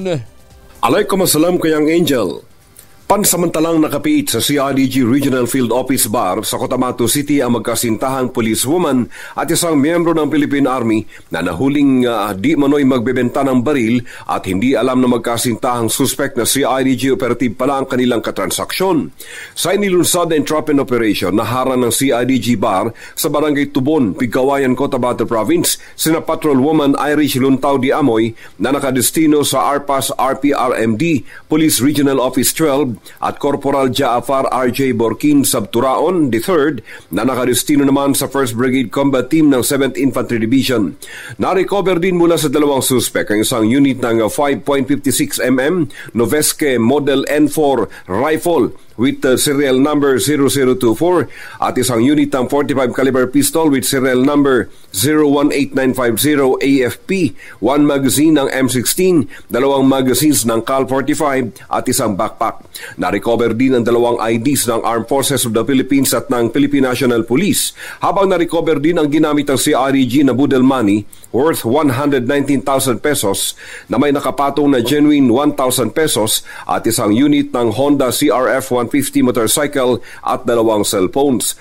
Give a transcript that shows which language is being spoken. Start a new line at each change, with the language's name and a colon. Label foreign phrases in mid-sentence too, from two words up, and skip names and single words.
Filipino: Alaikumussalam, Kayang Angel. Pansamantalang nakapiit sa CIDG Regional Field Office Bar sa Cotabato City ang magkasintahang policewoman at isang miyembro ng Philippine Army na nahuling di manoy magbebenta ng baril at hindi alam na magkasintahang suspect na CIDG operative pala ang kanilang katransaksyon. Sa inilunsad na
English: entrapment operation,
Filipino: naharang ng CIDG Bar sa Barangay Tubon, Pigkawayan, Cotabato Province, sina Patrolwoman Irish Luntaw Di Amoy na nakadestino sa ARPAS RPRMD, Police Regional Office 12, at Corporal Jaafar R.J. Borkin Sabturaon III na nakadestino naman sa 1st Brigade Combat Team ng 7th Infantry Division. Na-recover din mula sa dalawang suspect ang isang unit ng 5.56mm Noveske Model N4
English: rifle with serial number 0024
Filipino: at isang unit ng 45 caliber
English: pistol with serial number 018950
Filipino: AFP, 1 magazine ng M16, 2 magazines ng Cal 45 at isang backpack. Na-recover din ang 2 IDs ng Armed Forces of the Philippines at ng Philippine National Police, habang na-recover din ang ginamit ng CREG na
English: Budel Money worth
Filipino: 119,000 pesos na may nakapatong na genuine 1,000 pesos at isang unit ng Honda CRF 150 motorcycle at 2 cellphones.